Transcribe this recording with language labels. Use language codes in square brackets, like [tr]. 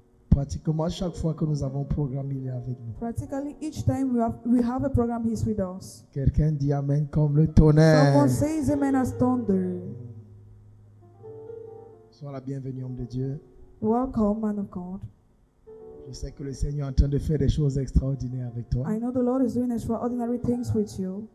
[fr] Pratiquement chaque fois que nous avons un programme, il est avec nous. [en] Practically each time we have a program, he's with us. [fr] Quelqu'un dit Amen comme le tonnerre. [en] Someone says amen as thunder. [fr] Sois la bienvenue, homme de Dieu. [en] Welcome, man of God. [fr] Je sais que le Seigneur est en train de faire des choses extraordinaires avec toi. [en] I know the Lord is doing extraordinary things with you.